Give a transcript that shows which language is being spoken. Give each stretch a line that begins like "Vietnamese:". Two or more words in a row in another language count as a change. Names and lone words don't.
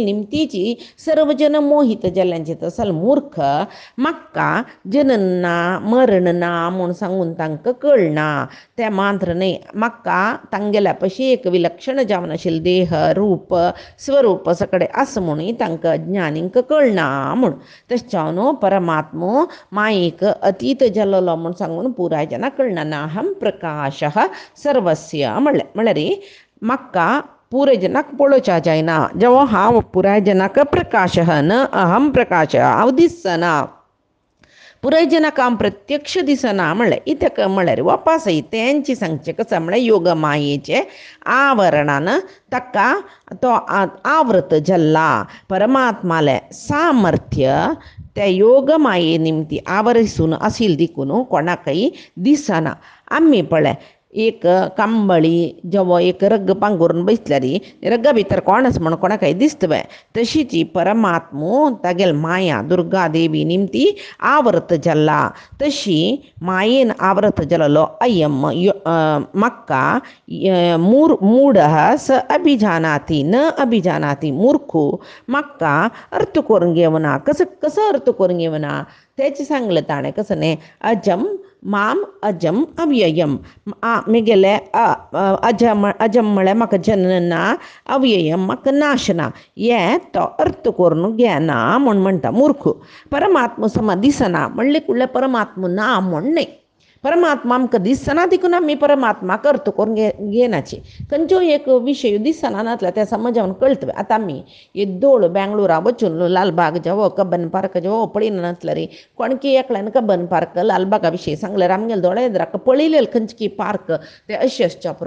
Konkani: निमतीची सर्व जन मोहीत जाल्ल्यांची तसल मूर्ख म्हाका जन्म ना मरण ना म्हूण सांगून तांकां कळना तें मात्र न्हय म्हाका तांगेल्या पशी एक विलक्षण जावन आशिल्लें देह रूप स्वरूप सकडें आसा म्हणून तांकां अज्ञानींक कळना म्हूण तशें जावन परमात्मो मायेक अतीत जाल्लो म्हूण सांगून पुराय जना कळना
Sanskrit: नाहम प्रकाशः सर्वस्य
Konkani: म्हळ्यार म्हाका पुराय जनाक पळोवच्या जायना जेवो हांव पुराय जनाक
Sanskrit: प्रकाशः न अहम प्रकाशः
Konkani: हांव दिसना पुराय जनाक हांव प्रत्यक्ष दिसना म्हणलें इतक म्हळ्यार वापसय तेंची सांगचें कसं म्हळ्यार योग मायेचे आवरणान ताका तो आवृत जाल्ला परमात्मालें सामर्थ्य त्या योग माये निमती आवरिसून आशिल्लें देखून कोणाकय दिसना आमी पळय एक कांबळी जेवो एक रग्ग पांगरून बसल्यार रग्गा भितर कोण आसा म्हण कोणाकय दिसतवे तशीच परमात्मो तागेल माया दुर्गा देवी निमती आवृत जाल्ला तशी मायेन आवृत जाल्लो अयम म्हाका
Sanskrit: मूढः स अभिजानाति न अभिजानाति
Konkani: मूर्खो म्हाका अर्थ करून घेवना कसं अर्थ करून घेवना तेच सांगलें ताणें कसं न्ही
Sanskrit: अजम माम अजम अव्ययम
Konkani: मेगेले अजम म्हळ्यार म्हाका जन्म ना अव्ययम म्हाका नाश ना हें तो अर्थ करून घेना म्हूण म्हणटा मूर्ख परमात्मा समा दिसना म्हणले कुडले परमात्मा ना म्हण न्ही परमात्मा आमकां दिसना देखून आमी परमात्माक अर्थ करून घेनाची खंयच्यो एक विशय दिसना नातल्या त्या समजावन कळटवे आतां आमी येद्दोळ बेंगळुरा वचून लालबाग जावो कब्बन पार्क जावो पळयना नातल्यार कोणकी एकल्यान कब्बन पार्क लालबागा विशीं सांगल्यार आमगेले दोळ्याक पळयलेले खंयची पार्क ते अशें आसच्या पुरो